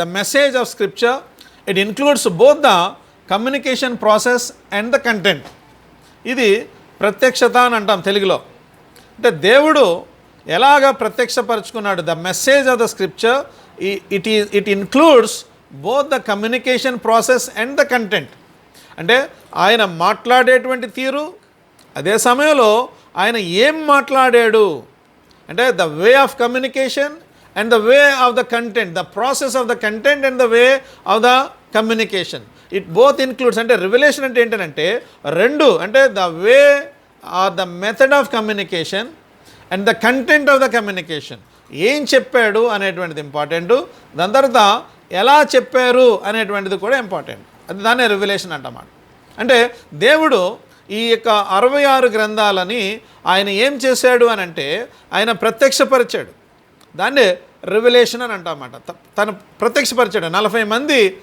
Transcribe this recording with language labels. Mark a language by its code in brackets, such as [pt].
[en] The message of scripture, it includes both the communication process and the content. [te] ఇది ప్రత్యక్షత అని అంటాం తెలుగులో. అంటే దేవుడు ఎలాగ ప్రత్యక్షపరుచుకున్నాడు? [en] The message of the scripture it includes both the communication process and the content. [te] అంటే ఆయన మాట్లాడేటువంటి తీరు, అదే సమయంలో ఆయన ఏం మాట్లాడాడు అంటే [en] The way of communication and the way of the content, the process of the content and the way of the communication, it both includes. [te] అంటే revelation అంటే ఏంటంటే రెండు, అంటే [en] the way or the method of communication and the content of the communication. [te] ఏం చెప్పాడు అనేటువంటిది important, దాని తర్వాత ఎలా చెప్పారు అనేటువంటిది కూడా ఇంపార్టెంట్. అది దాన్ని రివల్యూషన్ అంటమాట. అంటే దేవుడు ఈ యొక్క 66 గ్రంథాలని ఆయన ఏం చేశాడు అని అంటే ఆయన ప్రత్యక్షపరిచాడు. దాన్ని రివల్యూషన్ అని అంటామన్నమాట. తను ప్రత్యక్షపరిచాడు. 40 మంది